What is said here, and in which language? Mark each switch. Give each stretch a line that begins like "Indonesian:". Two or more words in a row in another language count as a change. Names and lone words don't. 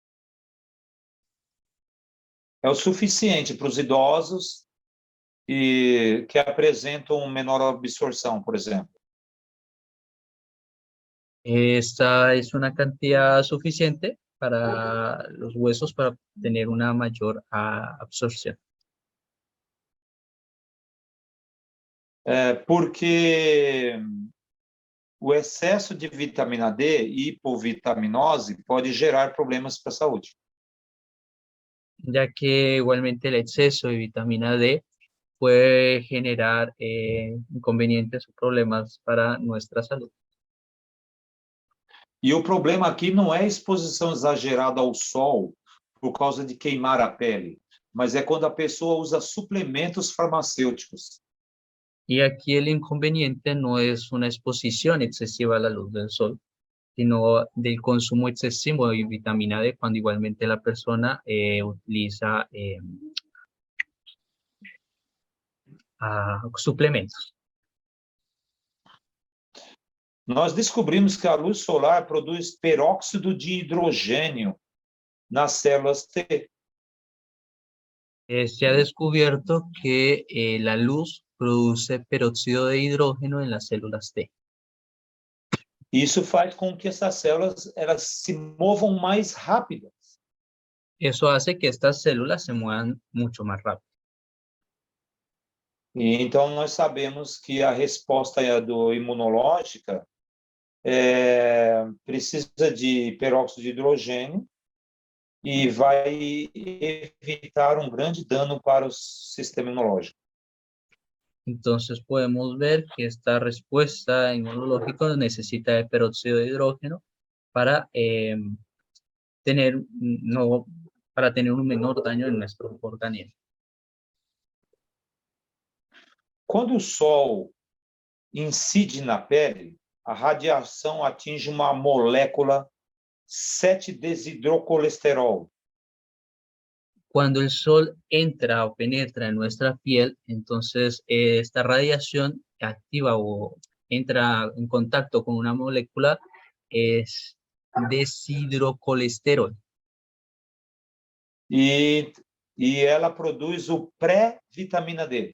Portuguese: É o suficiente para os idosos e que apresentam menor absorção, por exemplo.
Spanish: Esta es una cantidad suficiente para los huesos para tener una mayor absorción.
Portuguese: Porque o excesso de vitamina D e hipovitaminose pode gerar problemas para a saúde.
Spanish: Ya que igualmente el exceso de vitamina D puede generar inconvenientes o problemas para nuestra salud.
Portuguese: E o problema aqui não é a exposição exagerada ao sol por causa de queimar a pele, mas é quando a pessoa usa suplementos farmacêuticos.
Spanish: Y aquí el inconveniente no es una exposición excesiva a la luz del sol, sino del consumo excesivo de vitamina D cuando igualmente la persona utiliza suplementos.
Portuguese: Nós descobrimos que a luz solar produz peróxido de hidrogênio nas células T.
Spanish: Se ha descubierto que la luz produce peróxido de hidrógeno en las células T.
Portuguese: Isso faz com que essas células elas se movam mais rápido.
Spanish: Eso hace que estas células se muevan mucho más rápido.
Portuguese: E então nós sabemos que a resposta imunológica precisa de peróxido de hidrogênio e vai evitar um grande dano para o sistema imunológico.
Spanish: Entonces podemos ver que esta respuesta inmunológica necesita de peróxido de hidrógeno para tener un menor daño en nuestro organismo.
Portuguese: Quando o sol incide na pele, a radiação atinge uma molécula 7-desidrocolesterol.
Spanish: Cuando el sol entra o penetra en nuestra piel, entonces esta radiación activa o entra en contacto con una molécula es desidrocolesterol.
Portuguese: E ela produz o pré-vitamina D.